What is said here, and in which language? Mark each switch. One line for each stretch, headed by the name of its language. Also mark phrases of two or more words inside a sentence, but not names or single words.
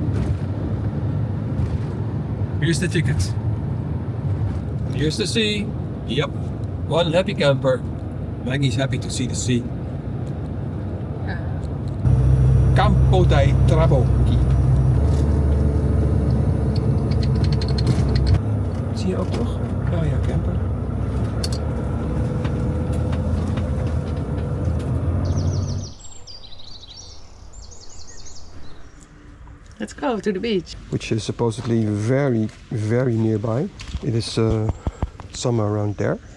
English: Here's the ticket. Here's the sea. Yep. One happy camper. Maggie's happy to see the sea. Campo dei Trabocchi.
Dutch: Zie je ook nog? Oh ja, camper.
English: Let's go to the beach. Which is supposedly very, very nearby. It is somewhere around there.